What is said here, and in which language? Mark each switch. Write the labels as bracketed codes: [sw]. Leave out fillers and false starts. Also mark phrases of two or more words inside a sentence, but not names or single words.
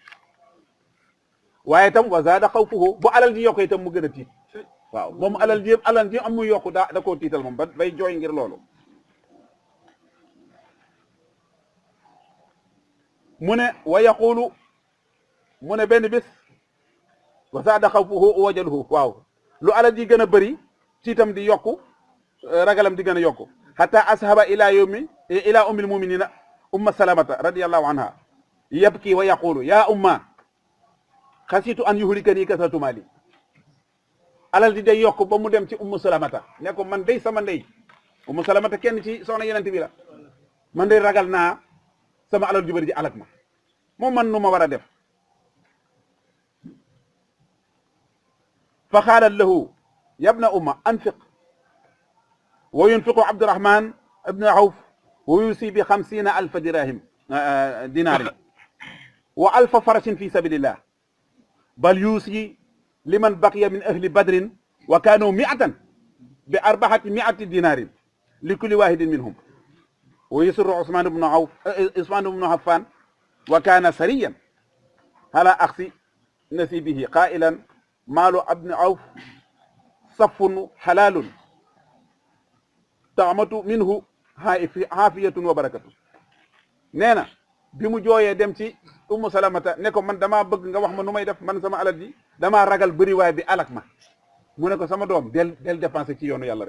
[wo] waaye itam [ar] وزاد خوفه [wo] bu alal ji yokk itam mu gën a tiit waaw moom alal ji am muy yokku da koo tiital moom ba bay jooy ngir loolu mu ne [ar] ويقول [wo] mu ne benn bis [ar] وزاد خوفه وجله [wo] waaw lu alal ji gën a bëri tiitam di yokku ragalam di gën a yokku [ar] حتى ذهب إلى أم المؤمنين أم سلمة رضي الله عنها يبكي ويقول يا أمه خشيت أن يهلكني كثرة مالي [wo] alal di day yokk ba mu dem ci ummu salamata ne ko man day sama ndey ummu salamata kenn ci soxna yenente bi la man day ragal naa sama alal ju bëri ji alak moo man nu ma war a def [ar] فقالت له يا بني أنفق وينفق عبد الرحمن بن عوف ويوصي ب 50,000 درهم دينار وألف فرس في سبيل الله بل يوصي لمن بقي من أهل بدر وكانوا مائة ب 400 دينار لكل واحد منهم ويسر عثمان بن عفان وكان ثريا على أخص نصيبه قائلا مال ابن عوف صاف حلال طعمة منه عافية وبركة. [wo] nee na bi mu jooyee dem ci Ummu Salamata ne ko man damaa bëgg nga wax ma nu may def man sama alal ji damaa ragal bëriwaay bi alak ma mu ne ko sama doom del dépensé ci yoonu yàlla rek.